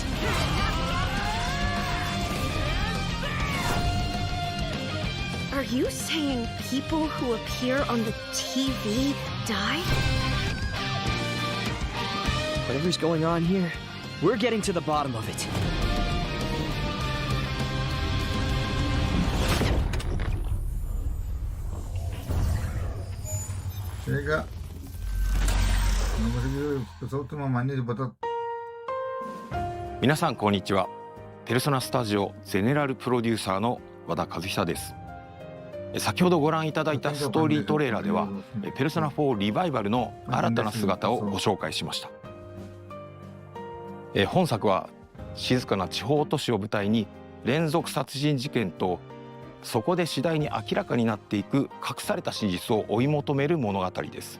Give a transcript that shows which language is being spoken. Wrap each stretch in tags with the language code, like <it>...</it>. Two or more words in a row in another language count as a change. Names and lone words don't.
<en>Are you saying people who appear on the TV die? Whatever's going on here, we're getting to the bottom of it.</en> <pt>Chega. Não consegui. O pessoal tem uma mania de botar.</pt> <ja>皆さんこんにちは。ペルソナスタジオゼネラルプロデューサーの和田和久です。先ほどご覧いただいたストーリートレーラーではペルソナ4リバイバルの新たな姿をご紹介しました。本作は静かな地方都市を舞台に連続殺人事件とそこで次第に明らかになっていく隠された真実を追い求める物語です。</ja>